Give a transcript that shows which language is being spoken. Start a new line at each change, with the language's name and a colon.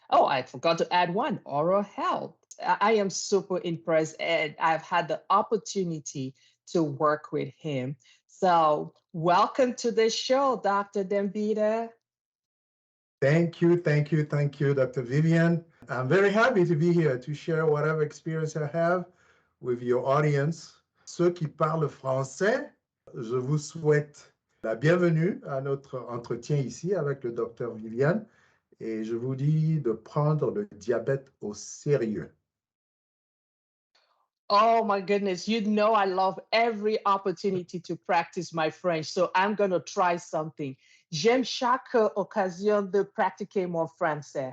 English: Oh, I forgot to add one, oral health. I am super impressed, and I've had the opportunity to work with him. So welcome to the show, Dr. Dambita. Thank you, Dr. Vivian. I'm very happy to be here to share whatever experience I have with your audience.
French: Ceux qui parlent français, je vous souhaite la bienvenue à notre entretien ici avec le Dr. Vivian et je vous dis de prendre le diabète au sérieux.
English: Oh my goodness, you know I love every opportunity to practice my French, so I'm going to try something.
French: J'aime chaque occasion de pratiquer mon français.